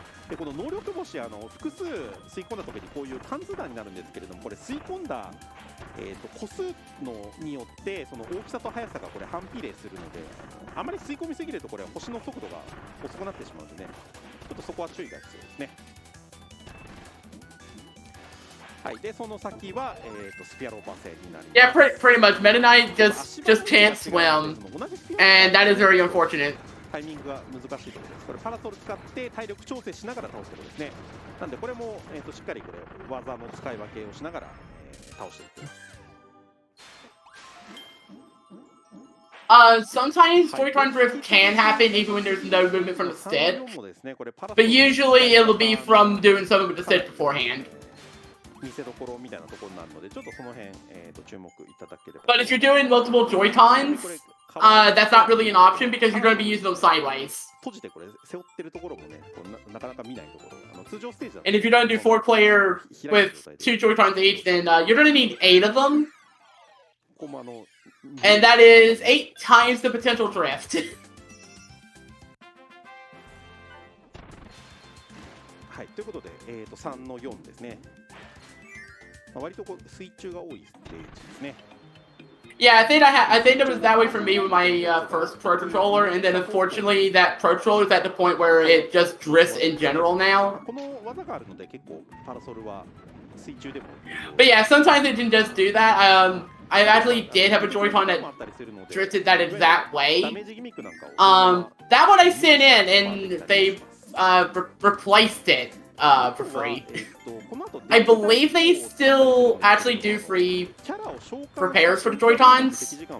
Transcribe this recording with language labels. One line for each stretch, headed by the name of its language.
Japanese: でこの能力星複数吸い込んだ時にこういう貫通弾になるんですけれども、これ吸い込んだ、個数のによってその大きさと速さがこれ反比例するので、あまり吸い込みすぎるとこれ星の速度が遅くなってしまうのでね、ちょっとそこは注意が必要ですね。はい、でその先は、スピアローパセになります。
English: Yeah, pretty much. Meta Knight just can't swim, and that is very unfortunate.
Japanese: タイミングが難しいところです。これパラソル使って体力調整しながら倒すことですね。なんでこれも、しっかりこれ技の使い分けをしながら、倒していく。
English: Sometimes Joy-Con drift can happen even when there's no movement from the stick, but usually it'll be from doing something with the stick beforehand.
Japanese: 見せどころみたいなところになるので、ちょっとその辺、注目いただければ。
English: But if you're doing multiple Joy-Cons, that's not really an option because you're going to be using them sideways.
Japanese: 閉じてこれ背負ってるところもね、なかなか見ないところ。通常ステージだと。
English: And if you're going to do 4-player with 2 Joy-Cons each, then you're going to need 8 of them. And that is 8 times the potential drift.
Japanese: はい、ということで、3の4ですね。割とこう水中が多いステージですね。
English: Yeah, I think it was that way for me with my first Pro Controller, and then unfortunately that Pro Controller is at the point where it just drifts in general now.
Japanese: この技があるので結構パラソルは水中でも。
English: But yeah, sometimes it can just do that. I actually did have a Joy-Con that drifted that exact way. That one I sent in, and they replaced it for free. I believe they still actually do free repairs for the Joy-Cons.